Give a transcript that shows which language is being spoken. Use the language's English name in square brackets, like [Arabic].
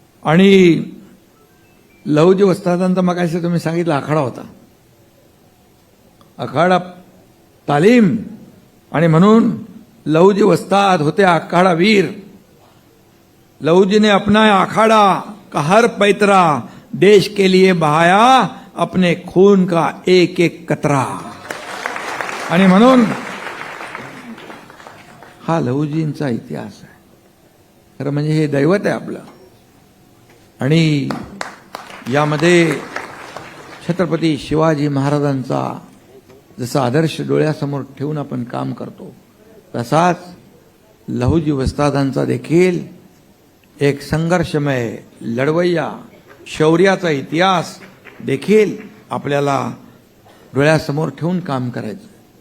[Marathi] आणि लहुजी वस्तादांचा मग असं तुम्ही सांगितलं आखाडा होता, आखाडा तालीम, आणि म्हणून लहुजी वस्ताद होते अखाड़ा वीर। [Hindi] लहुजी ने अपना अखाड़ा का हर पैतरा देश के लिए बहाया, अपने खून का एक एक कतरा। [Marathi] आणि म्हणून हा लहुजींचा इतिहास आहे। खरं म्हणजे हे दैवत आहे आपलं। आणि यामध्ये छत्रपती शिवाजी महाराजांचा जसा आदर्श डोळ्यासमोर ठेवून आपण काम करतो, तसाच लहुजी वस्तादांचा देखील एक संघर्षमय लढवय्या शौर्याचा इतिहास देखील आपल्याला डोळ्यासमोर ठेवून काम करायचं।